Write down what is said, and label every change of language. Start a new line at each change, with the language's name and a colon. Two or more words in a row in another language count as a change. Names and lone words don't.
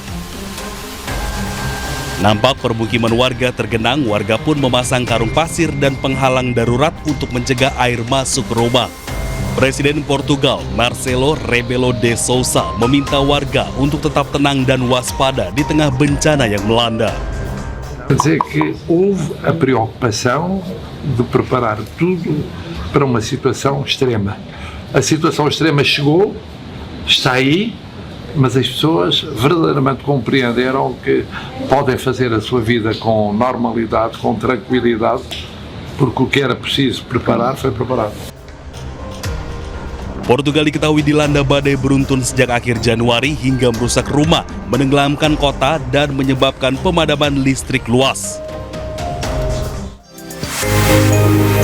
Indonesian: Nampak permukiman warga tergenang, warga pun memasang karung pasir dan penghalang darurat untuk mencegah air masuk ke rumah. Presiden Portugal, Marcelo Rebelo de Sousa, meminta warga untuk tetap tenang dan waspada di tengah bencana yang melanda.
Portuguese: Quer dizer que houve a preocupação de preparar tudo para uma situação extrema. A situação extrema chegou, está aí, mas as pessoas verdadeiramente compreenderam que podem fazer a sua vida com normalidade, com tranquilidade, porque o que era preciso preparar foi preparado.
Indonesian: Portugal diketahui dilanda badai beruntun sejak akhir Januari hingga merusak rumah, menenggelamkan kota, dan menyebabkan pemadaman listrik luas.